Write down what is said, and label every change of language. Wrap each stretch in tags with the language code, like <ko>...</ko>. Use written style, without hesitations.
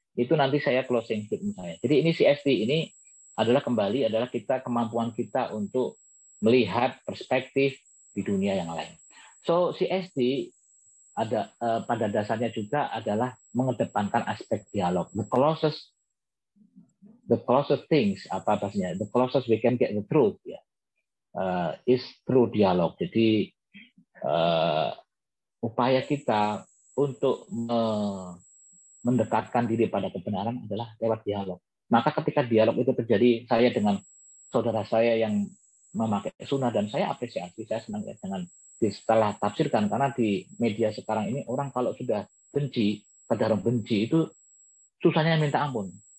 <id>Itu nanti saya</id> <en>closing statement</en> <id>saya. Jadi ini CST ini adalah kita kemampuan kita untuk melihat perspektif di dunia yang lain. So CST ada pada dasarnya juga adalah mengedepankan aspek dialog.</id> <en>The closest things the closest we can get the truth ya is through dialog.</en> <id>Jadi upaya kita untuk mendekatkan diri pada kebenaran adalah lewat dialog. Maka ketika dialog itu terjadi, saya dengan saudara saya yang memakai sunnah dan saya apresiasi, saya senang ya dengan setelah tafsirkan, karena di media sekarang ini orang kalau sudah benci, kadang benci itu susahnya minta ampun.</id>